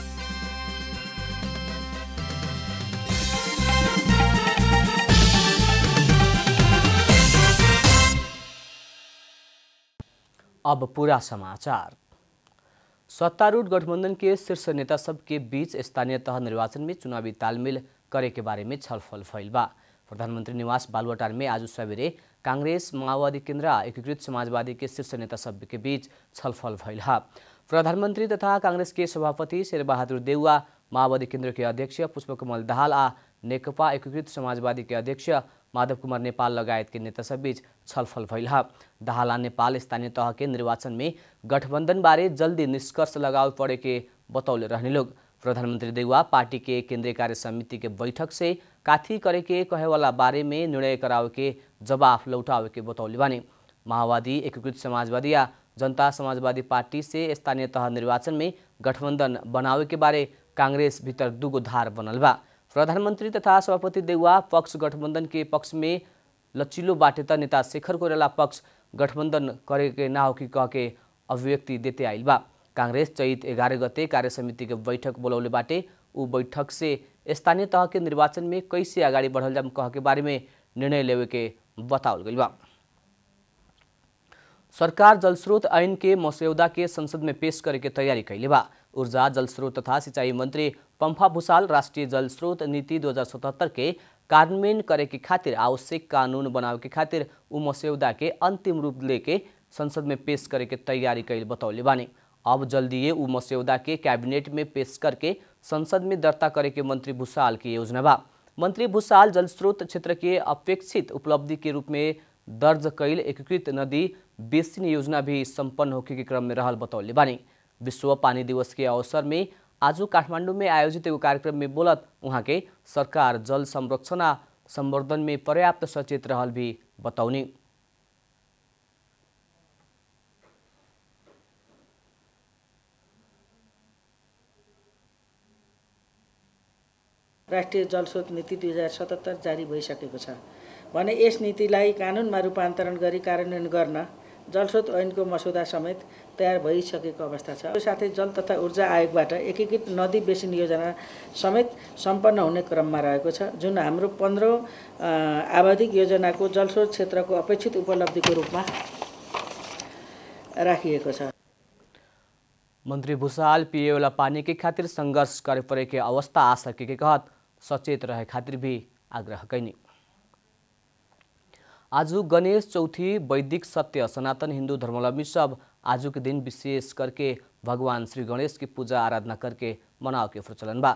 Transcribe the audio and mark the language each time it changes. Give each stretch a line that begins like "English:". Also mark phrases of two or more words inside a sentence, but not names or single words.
Bhojpuri: अब पूरा समाचार। सत्तारूढ़ गठबंधन के शीर्ष नेता सब के बीच स्थानीय तह निर्वाचन में चुनावी तालमेल करे के बारे में छलफल भइल बा। प्रधानमंत्री निवास बालुवाटार में आज सवेरे कांग्रेस, माओवादी केन्द्र, एकीकृत समाजवादी के शीर्ष नेता सब के बीच छलफल भइल हा। प्रधानमंत्री तथा कांग्रेस के सभापति शेरबहादुर देउवा, माओवादी केन्द्र के अध्यक्ष पुष्पकमल दाहाल आ नेकपा एकीकृत समाजवादी के अध्यक्ष माधव कुमार नेपाल लगायत के नेता सब बीच छलफल भइल हा। दाहाल नेपाल स्थानीय तह के निर्वाचन में गठबंधन बारे जल्दी निष्कर्ष लगाव पड़े के बतौले रहने लोग। प्रधानमंत्री देउवा पार्टी के केंद्रीय कार्य समिति के बैठक से काथी करे के कहे वाला बारे में निर्णय करावे के जवाब लौटावे के बतौले बानी। माओवादी, एकीकृत समाजवादी या जनता समाजवादी पार्टी से स्थानीय तह निर्वाचन में गठबंधन बनावे के बारे कांग्रेस भीतर दुगो धार बनल बा। प्रधानमंत्री तथा सभापति देउवा पक्ष गठबंधन के पक्ष में लचिलो बाटे त नेता शेखर कोइराला पक्ष गठबंधन करे के ना हो कि कह के अभिव्यक्ति देते आइल बा। कांग्रेस चैत 11 गते कार्य समिति के बैठक बोलौले बाटे। उ बैठक से स्थानीय तह के निर्वाचन में कैसे अगाडि बढ़ल जाम कह के बारे में निर्णय लेवे के बतावल गइल बा। सरकार जलस्रोत ऐन के मसौदा के संसद में पेश करे के तैयारी कैले बा। ऊर्जा, जलस्रोत तथा सिंचाई मंत्री पंफा भूषाल राष्ट्रीय जलस्रोत नीति 2077 के कार्यान्वयन करे के खातिर आवश्यक कानून बनावे के खातिर उ मसौदा के अंतिम रूप लेके संसद में पेश करे के तैयारी कैल बतौले बानी। अब जल्दी उ मसौदा के कैबिनेट में पेश करके संसद में दर्ता करे के मंत्री भूषाल की योजना बा। मंत्री भूषाल जलस्रोत क्षेत्र के अपेक्षित उपलब्धि के रूप में दर्ज कैल एकीकृत नदी बेसिन योजना भी संपन्न होके के क्रम में रहल बतौले बानी। विश्व पानी दिवस के अवसर में आज काठमांडू में आयोजित एगो कार्यक्रम में बोलत उहाँ के सरकार जल संरक्षण आ संवर्धन में पर्याप्त सचेत रहल भी बतौनी।
Nepali: राष्ट्रिय जलस्रोत नीति 2077 जारी भइसकेको छ भने यस नीतिलाई कानुनमा रूपान्तरण गरी कार्यान्वयन गर्न जलस्रोत ऐनको मसौदा समेत तयार भइसकेको अवस्था छ। साथै जल तथा ऊर्जा आयोगबाट एकीकृत नदी बेसिन योजना समेत सम्पन्न हुने क्रममा रहेको छ, जुन हाम्रो 15औं आवधिक योजनाको जलस्रोत क्षेत्रको अपेक्षित उपलब्धिको रूपमा राखिएको छ।
Bhojpuri: मंत्री भूषाल पिए वाला पानी के खातिर संघर्ष करे पड़े के अवस्था आ सके के कहत सचेत रहे खातिर भी आग्रह कैनी। आज गणेश चौथी वैदिक सत्य सनातन हिंदू धर्मावलंबी सब आज के दिन विशेष करके भगवान श्री गणेश की पूजा आराधना करके मनाव के प्रचलन बा।